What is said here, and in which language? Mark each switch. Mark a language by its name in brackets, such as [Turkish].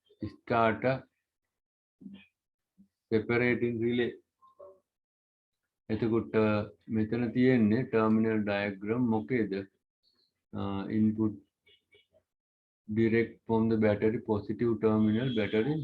[English] Starter separating relay. [Sinhala] එතකොට මෙතන තියෙන්නේ terminal diagram මොකේද? [English] Input direct from the battery positive terminal battery.